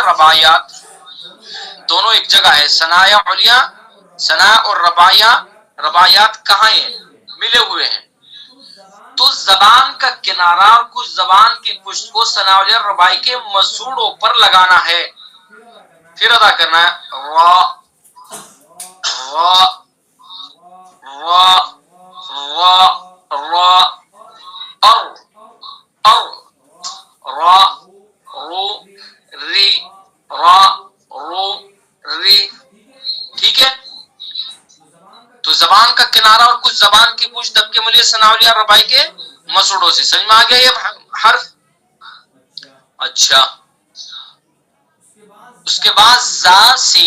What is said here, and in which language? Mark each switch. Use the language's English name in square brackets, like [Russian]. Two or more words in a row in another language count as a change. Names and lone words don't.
[Urdu] رباعیات. دونوں ایک جگہ ہے. ثنا علیہ، ثنا اور رباعیات کہاں ہیں؟ ملے ہوئے ہیں. تو زبان کا کنارہ اور کچھ زبان کی پشت کو ثنا علیہ ربائی کے مسوڑوں پر لگانا ہے، پھر ادا کرنا ہے. را را را را را ار ار را رو ری را رو ری. ٹھیک ہے، تو زبان کا کنارہ اور کچھ زبان کی پشت دب کے ملیے ثنا علیہ ربائی کے مسوڑوں سے. سمجھ میں آ گیا یہ حرف؟ اچھا، اس کے بعد زا سین.